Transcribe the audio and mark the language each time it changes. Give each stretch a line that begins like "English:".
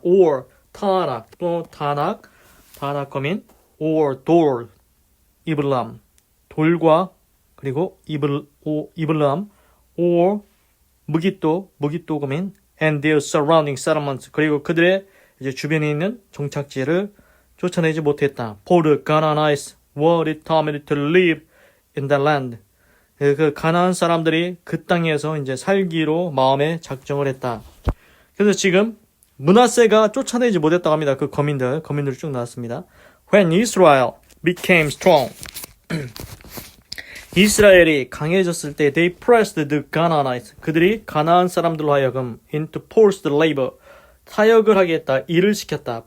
Korean: or 타낙 또 다낙 거민 or 돌 이블람 돌과 그리고 이블람 or 무기또 거민
English: and their surrounding settlements
Korean: 그리고 그들의 이제 주변에 있는 정착지를 쫓아내지 못했다.
English: For the Canaanites were determined to live in the land.
Korean: 그 가나안 사람들이 그 땅에서 이제 살기로 마음에 작정을 했다. 그래서 지금 므낫세가 쫓아내지 못했다고 합니다. 그 거민들 쭉 나왔습니다.
English: When Israel became strong,
Korean: 이스라엘이 강해졌을 때
English: they pressed the Canaanites,
Korean: 그들이 가나안 사람들로 하여금
English: into forced labor,
Korean: 사역을 하게 했다, 일을 시켰다.